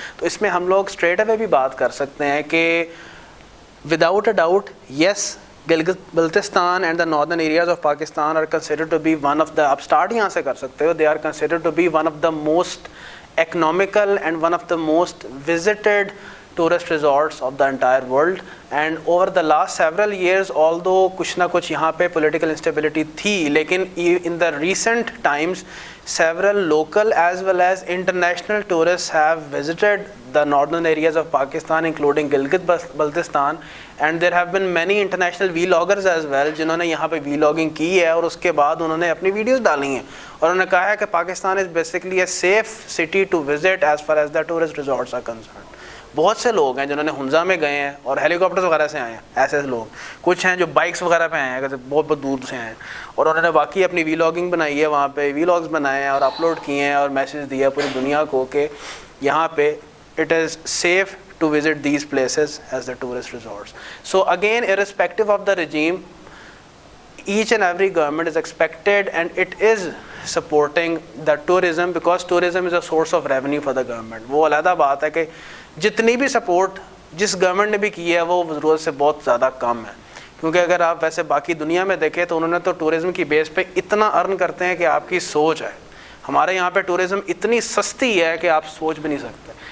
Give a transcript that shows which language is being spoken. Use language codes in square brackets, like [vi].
[ur] تو اس میں ہم لوگ اسٹریٹ اوے بھی بات کر سکتے ہیں کہ [en] without a doubt yes Gilgit Baltistan and the northern areas of Pakistan are considered to be one of the, [ur] آپ اسٹارٹ یہاں سے کر سکتے ہو, [en] They are considered to be one of the most economical and one of the most visited tourist resorts of the entire world. And over the last several years, although [ur] kuch na kuch yahan pe political instability thi, lekin [en] in the recent times several local as well as international tourists have visited the northern areas of Pakistan including Gilgit Baltistan, and there have been many international vloggers as well [ur] جنہوں نے یہاں پہ vlogging کی ہے اور اس کے بعد انہوں نے اپنی ویڈیوز ڈالی ہیں اور انہوں نے کہا ہے کہ [en] Pakistan is basically a safe city to visit as far as the tourist resorts are concerned. [ur] بہت سے لوگ ہیں جنہوں نے ہنزا میں گئے ہیں اور ہیلی کاپٹر وغیرہ سے آئے ہیں, ایسے لوگ کچھ ہیں جو بائکس وغیرہ پہ آئے ہیں, بہت بہت دور سے آئے ہیں, اور انہوں نے باقی اپنی ویلاگنگ بنائی ہے, وہاں پہ ویلاگز بنائے ہیں اور اپلوڈ کیے ہیں اور میسیج دیا پوری دنیا کو کہ یہاں پہ [en] It is safe to visit these places as the tourist resorts. So again, irrespective of the regime, each and every government is expected and it is supporting the tourism because tourism is a source of revenue for the government. [ur] وہ علیحدہ بات ہے کہ جتنی بھی support جس government نے بھی کی ہے وہ ضرورت سے بہت زیادہ کم ہے, کیونکہ اگر آپ ویسے باقی دنیا میں دیکھیں تو انہوں نے تو ٹورزم کی بیس پہ اتنا ارن کرتے ہیں کہ آپ کی سوچ ہے. ہمارے یہاں پہ ٹورزم اتنی سستی ہے کہ آپ سوچ بھی نہیں سکتے.